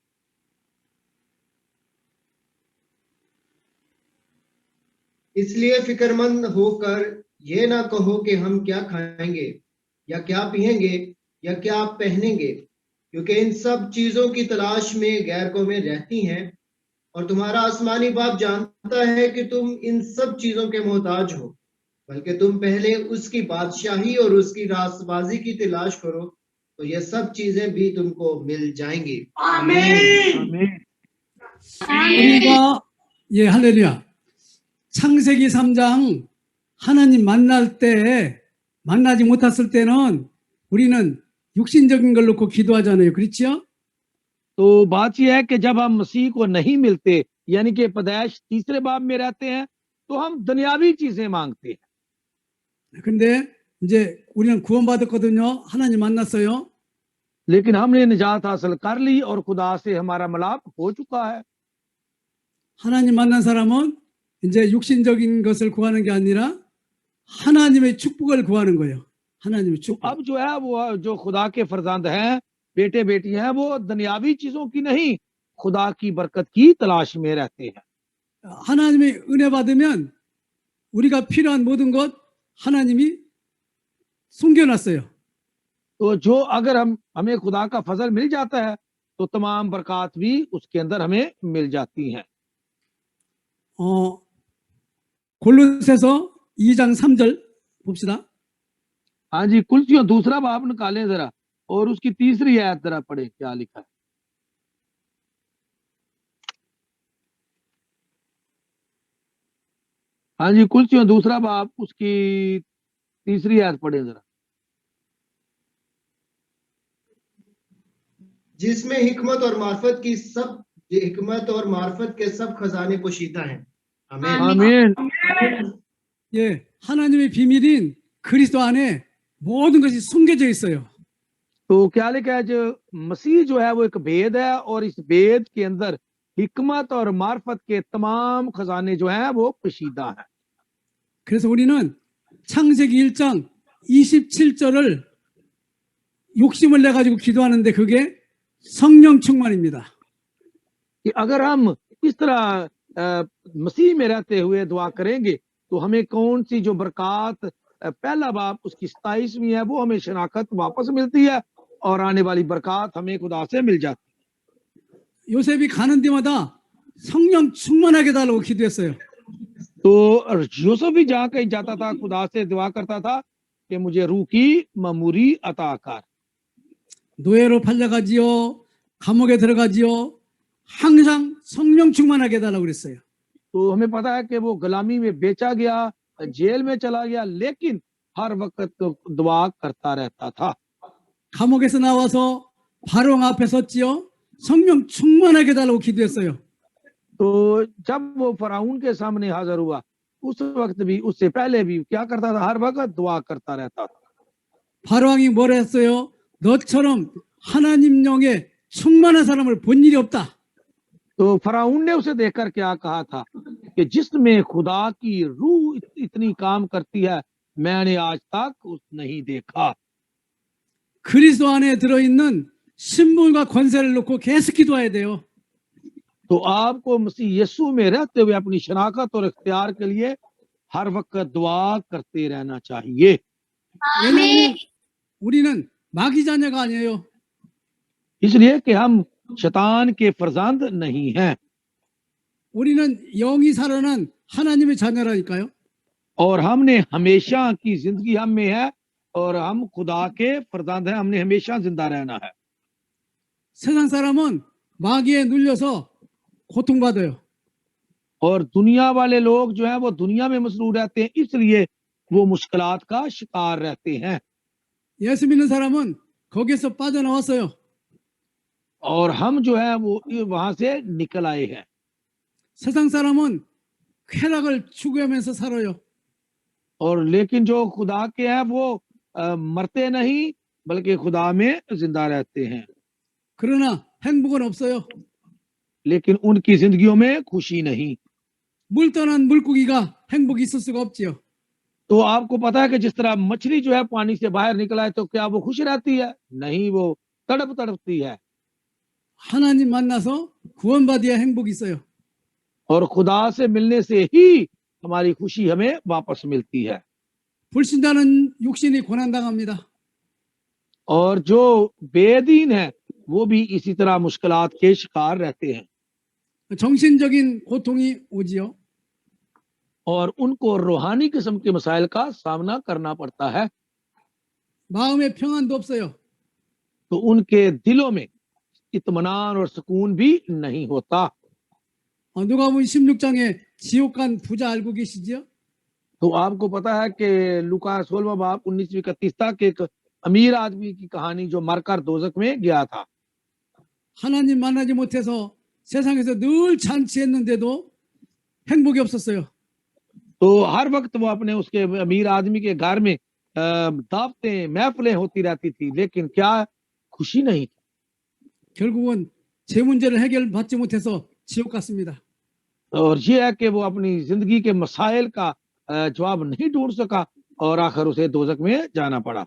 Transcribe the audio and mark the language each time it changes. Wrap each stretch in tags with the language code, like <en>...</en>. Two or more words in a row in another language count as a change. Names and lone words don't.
<ur>اس لیے فکرمند ہو کر یہ نہ کہو کہ ہم کیا کھائیں گے یا کیا پئیں گے یا کیا پہنیں گے، کیونکہ ان سب چیزوں کی تلاش میں غیر قومیں رہتی ہیں، اور تمہارا آسمانی باپ جانتا ہے کہ تم ان سب چیزوں کے محتاج ہو. بلکہ تم پہلے اس کی بادشاہی اور اس کی راستبازی کی تلاش کرو، تو یہ سب چیزیں بھی تم کو مل جائیں گی. آمین.</ur> <ko>우리가 할렐루야. 창세기 3장 하나님 만나지 못했을 때는 우리는 육신적인 걸 놓고 기도하잖아요. 그렇죠?</ko> <ur>تو بات یہ ہے کہ جب ہم مسیح کو نہیں ملتے، یعنی کہ پیدائش 3رے باب میں رہتے ہیں، تو ہم دنیاوی چیزیں مانگتے ہیں.</ur> <ko>근데 이제 우리는 구원받았거든요. 하나님 만났어요.</ko> <ur>لیکن ہم نے نجات حاصل کر لی اور خدا سے ہمارا ملاپ ہو چکا ہے.</ur> <ko>하나님 만난 사람은 이제 육신적인 것을 구하는 게 아니라 하나님의 축복을 구하는 거예요. 하나님의 축복.</ko> <ur>اب جو ہے وہ جو خدا کے فرزند ہیں، بیٹے بیٹیاں ہیں، وہ دنیاوی چیزوں کی نہیں، خدا کی برکت کی تلاش میں رہتے ہیں.</ur> <ko>하나님의 은혜 받으면 우리가 필요한 모든 것 하나님이 숨겨놨어요.</ko> <ur>تو جو اگر ہمیں خدا کا فضل مل جاتا ہے، تو تمام برکت بھی اس کے اندر ہمیں مل جاتی ہیں.</ur> <ko>골로새서 2장 3절 봅시다.</ko> <ur>ہاں جی، کلسیوں 2را باب نکالیں ذرا اور اس کی 3ری آیت ذرا پڑھے، کیا لکھا ہے. ہاں جی، کلسیوں 2را باب اس کی 3ری آیت پڑھے ذرا. جس میں حکمت اور معرفت کے سب خزانے پوشیدہ ہیں. آمین.</ur> <ko>예, 하나님의 비밀인 그리스도 안에 모든 것이 숨겨져 있어요.</ko> <ur>تو کیا لکھا ہے، جو مسیح جو ہے وہ ایک بھید ہے، اور اس بھید کے اندر حکمت اور معرفت کے تمام خزانے جو ہیں وہ پوشیدہ ہیں.</ur> <ko>그래서 우리는 창세기 1장 27절을 욕심을 내 가지고 기도하는데 그게 성령 충만입니다.</ko> <ur>کہ اگر ہم اس طرح مسیح میں رہتے ہوئے دعا کریں گے تو ہمیں کون سی جو برکت پہلا باب اس کی 27ویں ہے وہ ہمیں شناخت واپس ملتی ہے اور آنے والی برکت ہمیں خدا سے مل جاتی</ur> <ko>요셉이 가는 데마다 성령 충만하게 달라고 기도했어요.</ko> <ur>ہے. تو یوسف بھی جہاں کہیں جاتا تھا خدا سے دعا کرتا تھا کہ مجھے روح کی معموری عطا کر.</ur> <ko>노예로 팔려가지요. 감옥에 들어가지요. 항상 성령 충만하게 달라고 그랬어요.</ko> <ur>تو ہمیں پتا ہے کہ وہ غلامی میں بیچا گیا، جیل میں چلا گیا، لیکن ہر وقت تو دعا کرتا رہتا تھا.</ur> <ko>감옥에서 나와서 바로 앞에 섰지요. 성령 충만하게 달라고 기도했어요.</ko> <ur>تو جب وہ فرعون کے سامنے حاضر ہوا اس وقت بھی اس سے پہلے بھی کیا کرتا تھا، ہر وقت دعا کرتا رہتا تھا.</ur> <ko>바로왕이 뭐라 했어요? 너처럼 하나님 영에 충만한 사람을 본 일이 없다.</ko> <ur>تو فرعون نے اسے دیکھ کر کیا کہا تھا کہ جس میں خدا کی روح اتنی کام کرتی ہے میں نے آج تک نہیں دیکھا.</ur> <ko>그리스도 안에 들어있는 신분과 권세를 놓고 계속 기도해야 돼요.</ko> <ur>تو آپ کو مسیح یسوع میں رہتے ہوئے اپنی شناخت اور اختیار کے لیے ہر وقت دعا کرتے رہنا چاہیے.</ur> <ko>왜냐하면 우리는 마귀 자녀가 아니에요.</ko> <ur>اس لیے کہ ہم شیطان کے فرزند نہیں ہیں</ur> <ko>우리는 영이 살아난 하나님의 자녀라니까요.</ko> <ur>اور ہم نے ہمیشہ کی زندگی ہم میں ہے اور ہم خدا کے فرزند ہیں، ہم نے ہمیشہ زندہ رہنا ہے.</ur> <ko>세상 사람은 마귀에 눌려서 고통받아요.</ko> <ur>اور دنیا والے لوگ جو ہے وہ دنیا میں مصروف رہتے ہیں، اس لیے وہ مشکلات کا شکار رہتے ہیں.</ur> <ko>예수 믿는 사람은 거기에서 빠져나왔어요.</ko> <ur>اور ہم جو ہے وہ وہاں سے نکل آئے ہیں.</ur> <ko>세상 사람은 쾌락을 추구하면서 살아요.</ko> <ur>اور لیکن جو خدا کے ہیں وہ مرتے نہیں بلکہ خدا میں زندہ رہتے ہیں,</ur> <ko>그러나 행복은 없어요.</ko> <ur>لیکن ان کی زندگیوں میں خوشی نہیں.</ur> <ko>물 떠난 물고기가 행복이 있을 수가 없지요.</ko> <ur>تو آپ کو پتا ہے کہ جس طرح مچھلی جو ہے پانی سے باہر نکل آئے تو کیا وہ خوش رہتی ہے? نہیں، وہ تڑپتی ہے.</ur> <ko>하나님 만나서 구원받아야 행복이 있어요.</ko> <ur>اور خدا سے ملنے سے ہی ہماری خوشی ہمیں واپس ملتی ہے.</ur> <ko>불신자는 육신이 고난당합니다.</ko> <ur>اور جو بےدین ہے وہ بھی اسی طرح مشکلات کے شکار رہتے ہیں</ur> <ko>정신적인 고통이 오지요.</ko> <ur>اور ان کو روحانی قسم کے مسائل کا سامنا کرنا پڑتا ہے.</ur> <ko>마음에 평안도 없어요.</ko> <ur>تو ان کے دلوں میں اطمینان اور سکون بھی نہیں ہوتا.</ur> <ko>누가복음 16장에 지옥 간 부자 알고 계시지요?</ko> <ur>تو آپ کو پتا ہے کہ لوقا 16واں باب 19-31 تک ایک امیر آدمی کی کہانی جو مر کر دوزخ میں گیا تھا.</ur> <ko>하나님 만나지 못해서 세상에서 늘 잔치했는데도 행복이 없었어요.</ko> <ur>تو ہر وقت وہ اپنے اس کے امیر آدمی کے گھر میں دعوتیں محفلیں ہوتی رہتی تھی، لیکن کیا خوشی نہیں تھی.</ur> <ko>결국은 제 문제를 해결받지 못해서 지옥 갔습니다.</ko> <ur>اور یہ ہے کہ وہ اپنی زندگی کے مسائل کا جواب نہیں ڈھونڈ سکا اور آخر اسے دوزخ میں جانا پڑا.</ur>